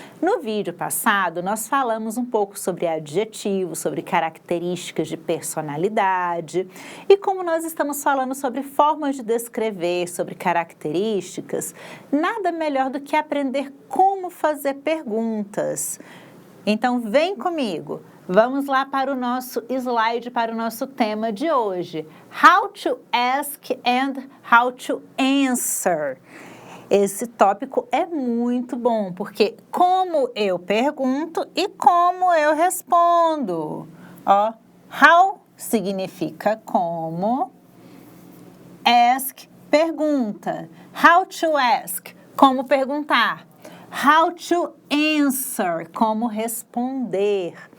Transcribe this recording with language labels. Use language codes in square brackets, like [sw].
[pt] No vídeo passado, nós falamos um pouco sobre adjetivos, sobre características de personalidade, e como nós estamos falando sobre formas de descrever, sobre características, nada melhor do que aprender como fazer perguntas. Então, vem comigo. Vamos lá para o nosso slide, para o nosso tema de hoje. [en] How to ask and how to answer. [pt] Esse tópico é muito bom, porque como eu pergunto e como eu respondo. Ó, how significa como, ask, pergunta. [en] How to ask, [pt] como perguntar. [en] How to answer, [pt] como responder.